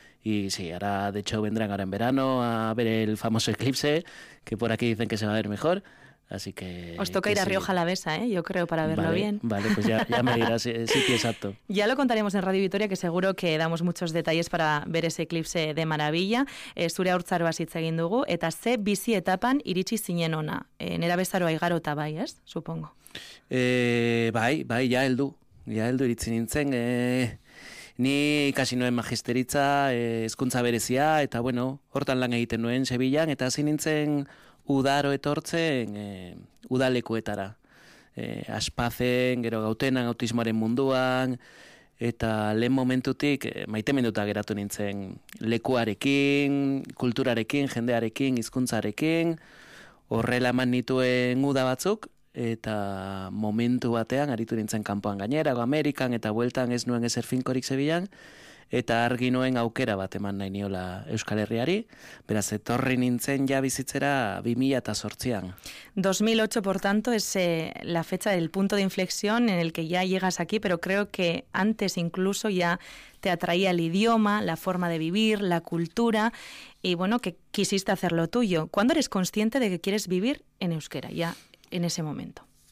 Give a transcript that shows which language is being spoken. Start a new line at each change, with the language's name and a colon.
Spanish: Y sí, ahora de hecho vendrán ahora en verano a ver el famoso eclipse, que por aquí dicen que se va a ver mejor. Así que os toca que ir a Rioja Alavesa, yo creo, para verlo bien. Vale, pues ya me dirás el sitio exacto. Ya lo contaremos en Radio Vitoria, que seguro que damos muchos detalles para ver ese eclipse de maravilla.
Basque: Zure haurtzaroaz hitz egin dugu, eta ze bizi etapan iritsi zinen ona. Nera bezaroa igarota bai, ez? Supongo. Bai, ja heldu iritsi nintzen. Ni ikasi nuen magisteritza, hezkuntza berezia, eta bueno, hortan lan egiten nuen Sevillan, eta hasi nintzen udaro etortzen udalekuetara. Aspazen, gero Gautenan, autismoaren munduan, eta lehen momentutik maiteminduta geratu nintzen lekuarekin, kulturarekin, jendearekin, hizkuntzarekin, horrela eman nituen uda batzuk, eta momentu batean aritu nintzen kanpoan gainera, Amerikan eta bueltan ez nuen ezer finkorik Sevillan, eta argi nuen aukera bat eman nahi niola Euskal Herriari, beraz etorri nintzen ja bizitzera 2008an.
Spanish: 2008, por tanto, es la fecha del punto de inflexión en el que ya llegas aquí, pero creo que antes incluso ya te atraía el idioma, la forma de vivir, la cultura, y bueno, que quisiste hacerlo tuyo. ¿Cuándo eres consciente de que quieres vivir en euskera ya en ese momento?